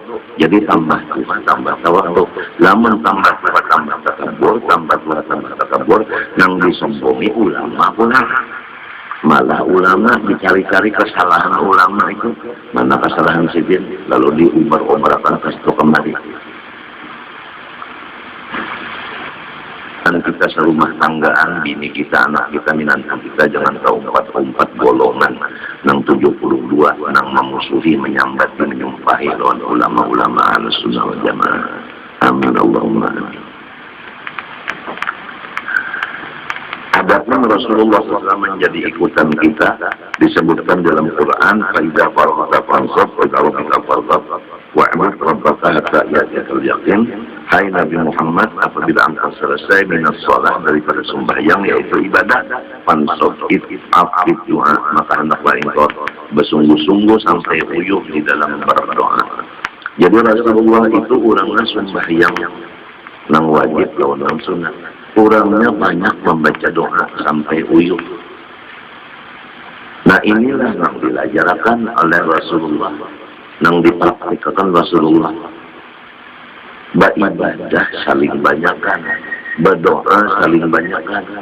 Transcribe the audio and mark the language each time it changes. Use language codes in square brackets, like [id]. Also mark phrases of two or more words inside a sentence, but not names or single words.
[id] Jadi tambah Tuhan, tambah tawaduk. Lamun tambah Tuhan, tambah takabur, tambah Tuhan, tambah takabur, yang disombongi ulama pula. Malah ulama dicari-cari kesalahan ulama itu, mana kesalahan sipin, lalu diumbar-umbarkan ke situ kembali. Dan kita serumah tanggaan, bini kita, anak kita, minantu kita, jangan tahu umpat golongan, nang 72, nang memusuhi, menyambati, menyumpahi lawan ulama-ulama Ahlussunnah wal Jamaah. [ar] آمين اللهم آمين. [id] Adapun Rasulullah SAW menjadi ikutan kita disebutkan dalam Quran, [ar] "فإذا فرغت فانصب, [id] kalau kita [ar] فرغت واعبد ربك حتى يأتيك اليقين." [id] Hai Nabi Muhammad, apabila engkau selesai [ar] من الصلاة [id] daripada sembahyang yaitu ibadah, fansab aktif doa, maka hendaklah engkau bersungguh-sungguh sampai uyuh di dalam berdoa. Jadi Rasulullah itu orangnya sembahyang nang wajib lawan nang sunat. Orangnya banyak membaca doa sampai uyuh. Nah inilah yang diajarkan oleh Rasulullah, yang dipraktikkan Rasulullah. Beribadah saling banyakkan, berdoa saling banyakkan.